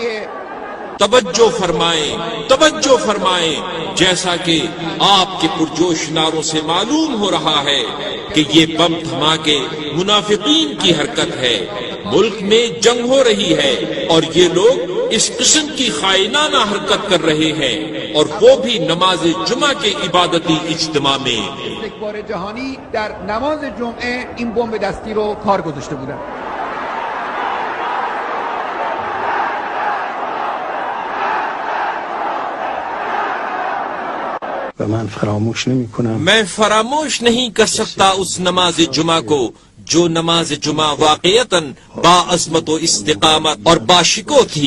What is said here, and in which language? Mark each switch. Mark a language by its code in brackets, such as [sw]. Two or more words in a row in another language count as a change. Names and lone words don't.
[hi] तवज्जो फरमाएं, जैसा कि आपके पुरजोश नारों से मालूम हो रहा है कि ये बम धमाके मुनाफिकीन की हरकत है। मुल्क में जंग हो रही है और ये लोग इस किस्म की खाइनाना हरकत कर रहे हैं, और वो भी नमाज जुमा के इबादती इज्तिमा में। [fa] استکبار جهانی در نماز جمعه این بمب دستی رو کار گذاشته بودن. [hi] मैं फरामोश नहीं कर सकता उस नमाज जुमा को जो नमाज जुमा वाक़ियतन बाअज़मत व इस्तिक़ामत और बाशिको थी।